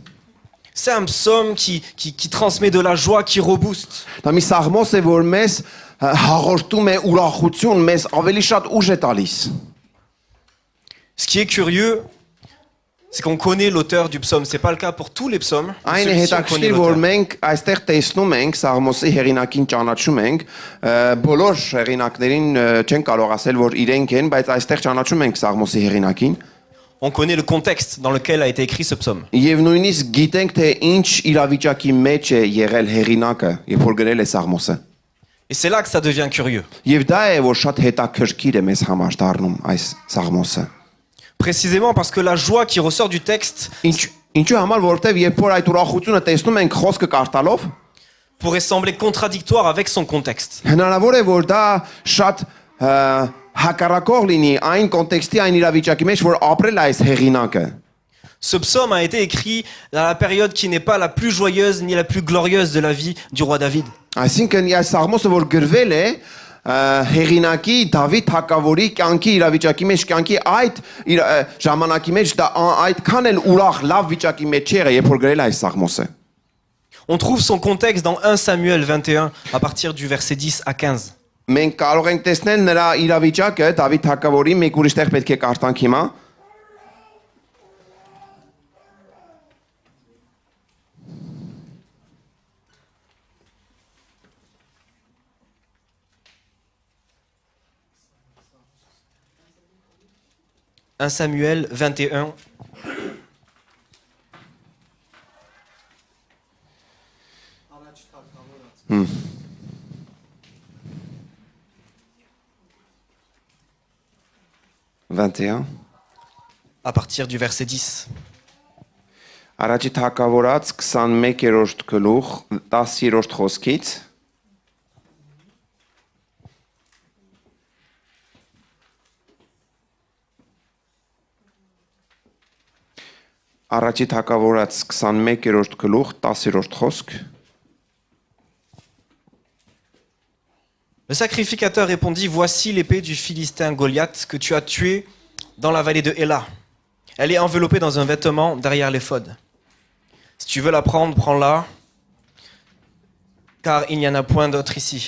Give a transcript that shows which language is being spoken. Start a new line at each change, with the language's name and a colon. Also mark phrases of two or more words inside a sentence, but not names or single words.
French: C'est un psaume qui transmet de la joie, qui rebooste.
Armenian: Դա մի սաղմոս է, որ մեզ հաղորդում է ուրախություն, մեզ ավելի շատ ուժ է տալիս։
French: Ce qui est curieux, c'est qu'on connaît l'auteur du psaume. C'est pas le cas pour tous les psaumes.
Armenian: Այն է
French: Celui-ci, on connaît
Armenian: հետաքրքիր, որ
French: l'auteur.
Armenian: մենք այստեղ տեսնում ենք սաղմոսի հեղինակին ճանաչում ենք, բոլոր հեղինակներին չեն կարող ասել, որ իրենք են, բայց այստեղ ճանաչում ենք սաղմոսի հեղինակին։
French: On connaît le contexte dans lequel a été écrit ce psaume.
Armenian: Եվ նույնիսկ գիտենք, թե ինչ իրավիճակի մեջ է եղել հեղինակը, երբ որ գրել է սաղմոսը։
French: Et c'est là que ça devient curieux.
Armenian: Եվ դա է, որ շատ հետաքրքիր է մեզ համար դառնում այս սաղմոսը։
French: Précisément parce que la joie qui ressort du texte
Armenian: Ինչու համար, որովհետև երբ որ այդ ուրախությունը տեսնում ենք խոսքը կարդալով,
French: pourrait sembler contradictoire avec son contexte.
Armenian: հնարավոր է, որ դա շատ հակառակող լինի այն կոնտեքստի, այն իրավիճակի մեջ, որ ապրել է այս հեղինակը։
French: Ce psaume a été écrit dans la période qui n'est pas la plus joyeuse ni la plus glorieuse de la vie du roi David.
Armenian: Այսինքն այս սաղմոսը, որ գրվել է հեղինակի Դավիթ թագավորի կյանքի իրավիճակի մեջ, կյանքի այդ ժամանակի մեջ դա այդքան էլ ուրախ լավ վիճակի մեջ չեղը, երբ որ գրել է այս սաղմոսը։
French: On trouve son contexte dans 1 Samuel 21 à partir du verset 10 à 15.
Armenian: Մենք կարող ենք տեսնել նրա իրավիճակը Դավիթ թագավորի, մեկ ուրիշ տեղ պետք է կարդանք հիմա։
French: Un Samuel 21. À partir du verset 10.
Armenian: Առաջի թագավորած 21-րդ գլուխ 10-րդ խոսքից Առաջի թագավորած 21-րդ գլուխ 10-րդ խոսք
French: Le sacrificateur répondit, voici l'épée du Philistin Goliath que tu as tué dans la vallée de Héla. Elle est enveloppée dans un vêtement derrière l'éphod. Si tu veux la prendre, prends-la, car il n'y en a point d'autre ici.